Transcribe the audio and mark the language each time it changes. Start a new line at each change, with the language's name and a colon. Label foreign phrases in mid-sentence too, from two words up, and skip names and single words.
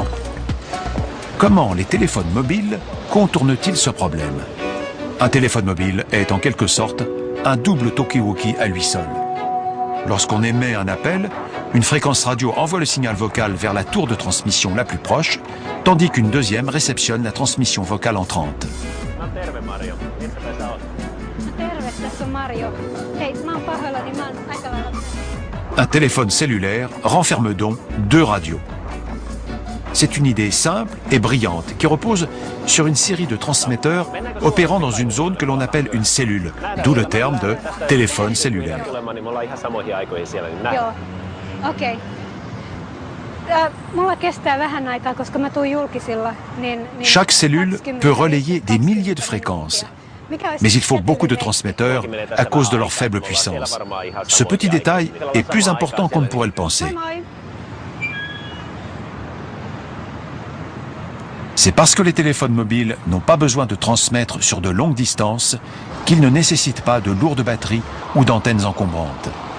French: Comment les téléphones mobiles contournent-ils ce problème? Un téléphone mobile est en quelque sorte un double talkie-walkie à lui seul. Lorsqu'on émet un appel, une fréquence radio envoie le signal vocal vers la tour de transmission la plus proche, tandis qu'une deuxième réceptionne la transmission vocale entrante.
Finnish: Terve Mario, missäpä sä oot? Terve, tässä on Mario. Hei, mä oon pahoillani, mä oon aika lailla...
French: Un téléphone cellulaire renferme donc deux radios. C'est une idée simple et brillante qui repose sur une série de transmetteurs opérant dans une zone que l'on appelle une cellule, d'où le terme de téléphone cellulaire.
Finnish: Joo, okei. Mulla kestää vähän aikaa, koska mä tuun julkisilla, niin
French: Chaque cellule peut relayer des milliers de fréquences. Mais il faut beaucoup de transmetteurs à cause de leur faible puissance. Ce petit détail est plus important qu'on ne pourrait le penser.
Finnish: Moi moi.
French: C'est parce que les téléphones mobiles n'ont pas besoin de transmettre sur de longues distances qu'ils ne nécessitent pas de lourdes batteries ou d'antennes encombrantes.